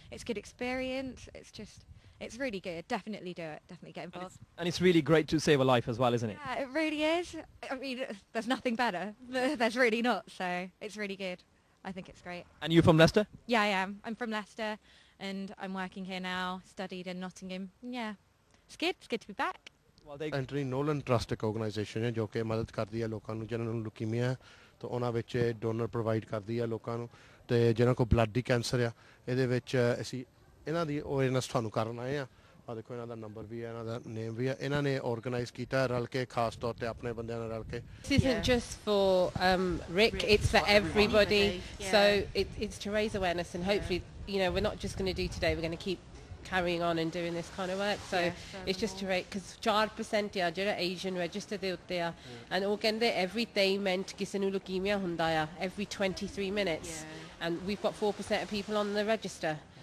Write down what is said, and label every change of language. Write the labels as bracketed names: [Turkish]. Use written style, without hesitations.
[English] It's good experience. It's really good. Definitely do it. Definitely get involved. And it's really great to save a life as well, isn't it? Yeah, it really is. I mean, there's nothing better. There's really not. So it's really good. I think it's great. And you from Leicester? Yeah, I am. I'm from Leicester and I'm working here now, studied in Nottingham. Yeah, it's good. It's good to be back. Well, they [Punjabi] entry Nolan trust ਇੱਕ organisation ਹੈ ਜੋ ਕਿ ਮਦਦ ਕਰਦੀ ਹੈ ਲੋਕਾਂ ਨੂੰ ਜਿਨ੍ਹਾਂ ਨੂੰ ਲੁਕੀਮੀਆ ਹੈ, ਤੇ ਉਹਨਾਂ ਵਿੱਚ ਡੋਨਰ ਪ੍ਰੋਵਾਈਡ ਕਰਦੀ ਹੈ ਲੋਕਾਂ ਨੂੰ, ਤੇ ਜਿਹਨਾਂ ਕੋਲ ਬਲੱਡ ਦੀ ਕੈਂਸਰ ਆ, ਇਹਦੇ ਵਿੱਚ ਅਸੀਂ ਇਹਨਾਂ ਦੀ ਅਵੇਅਰਨੈਸ ਤੁਹਾਨੂੰ ਕਰਨ ਆਏ ਆ। ਆ ਦੇਖੋ ਇਹਨਾਂ ਦਾ ਨੰਬਰ ਵੀ ਹੈ, ਇਹਨਾਂ ਦਾ ਨੇਮ ਵੀ ਹੈ। ਇਹਨਾਂ ਨੇ ਆਰਗੇਨਾਈਜ਼ ਕੀਤਾ ਰਲ ਕੇ, ਖਾਸ ਤੌਰ ਤੇ ਆਪਣੇ ਬੰਦਿਆਂ ਨਾਲ ਰਲ ਕੇ। [English] This isn't just for Rick, it's for everybody. So it's to raise awareness, and hopefully, we're not just going to do today, we're going to keep carrying on and doing this kind of work. So it's just to rate, because 4% [Punjabi] ਆ ਜਿਹੜਾ [English] Asian register [Punjabi] ਦੇ ਉੱਤੇ ਆ, [English] and [Punjabi] ਉਹ ਕਹਿੰਦੇ [English] every day meant [Punjabi] ਕਿਸੇ ਨੂੰ leukemia ਹੁੰਦਾ ਆ, [English] every 23 minutes, and we've got 4% of people on the register.